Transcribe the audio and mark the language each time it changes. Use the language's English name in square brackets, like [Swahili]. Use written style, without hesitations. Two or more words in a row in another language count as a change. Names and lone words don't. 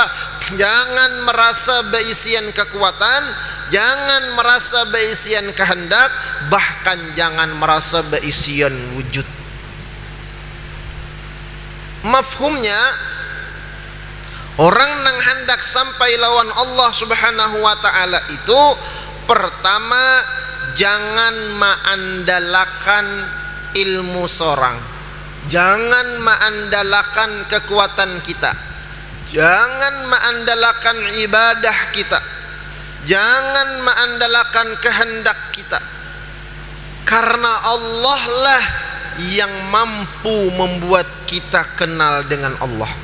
[Banjar] Jangan merasa beisian kekuatan, jangan merasa beisian kehendak, bahkan jangan merasa beisian wujud. Mafhumnya, orang nang hendak sampai lawan Allah [Arabic] سبحانه و [Indonesian] taala itu pertama jangan mengandalkan ilmu sorang, jangan mengandalkan kekuatan kita, jangan mengandalkan ibadah kita, jangan mengandalkan kehendak kita, karena Allah lah yang mampu membuat kita kenal dengan Allah.